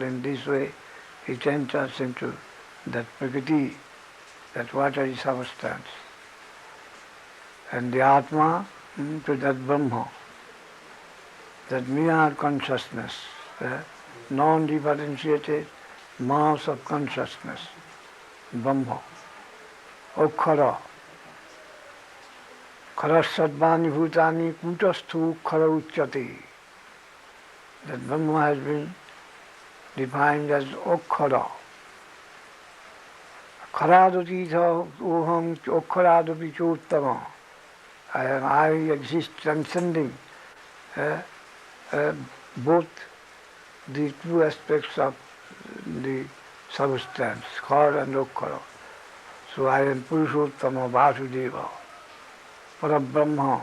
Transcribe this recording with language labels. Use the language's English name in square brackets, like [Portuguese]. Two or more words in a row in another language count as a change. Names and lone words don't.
[English] In this way, it enters into that Prakriti, that watery substance, and the Atma to that Brahma, that mere consciousness, non-differentiated mass of consciousness, [Sanskrit] ब्रह्म, अक्षर, क्षरः सर्वाणि भूतानि कूटस्थो अक्षर उच्यते. [English] That Brahma has been defined as Okkhara. [Sanskrit] क्षरादतीतो अहम् अक्षरादपि चोत्तमः. [English] I exist transcending both the two aspects of the substance, Khara and Okkhara. So I am Purushottama Vasudeva, Parabrahma.